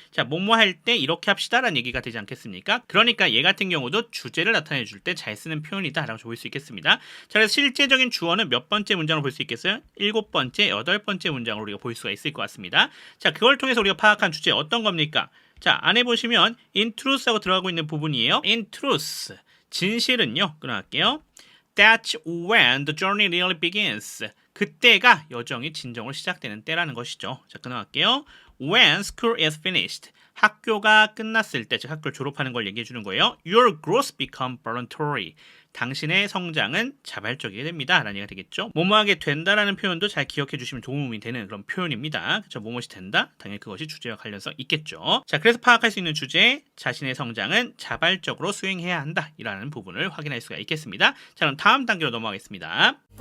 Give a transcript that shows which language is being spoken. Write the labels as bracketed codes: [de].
[ko] 자, 뭐뭐 할 때 이렇게 합시다라는 얘기가 되지 않겠습니까? 그러니까 얘 같은 경우도 주제를 나타내 줄 때 잘 쓰는 표현이다라고 볼 수 있겠습니다. 자, 그래서 실제적인 주어는 몇 번째 문장으로 볼 수 있겠어요? 7번째, 8번째 문장으로 우리가 볼 수가 있을 것 같습니다. 자, 그걸 통해서 우리가 파악한 주제 어떤 겁니까? 자, 안에 보시면 [en] in truth [ko] 하고 들어가고 있는 부분이에요. [en] in truth. [ko] 진실은요. 끊어갈게요. [en] That's when the journey really begins. [ko] 그때가 여정이 진정으로 시작되는 때라는 것이죠. 자, 끊어갈게요. [en] When school is finished. [ko] 학교가 끝났을 때, 즉 학교를 졸업하는 걸 얘기해 주는 거예요. [en] Your growth become voluntary. [ko] 당신의 성장은 자발적이게 됩니다. 라는 얘기가 되겠죠. 뭐뭐하게 된다라는 표현도 잘 기억해 주시면 도움이 되는 그런 표현입니다. 그렇죠? 뭐뭐이 된다? 당연히 그것이 주제와 관련성 있겠죠. 자, 그래서 파악할 수 있는 주제, 자신의 성장은 자발적으로 수행해야 한다. 이라는 부분을 확인할 수가 있겠습니다. 자, 그럼 다음 단계로 넘어가겠습니다.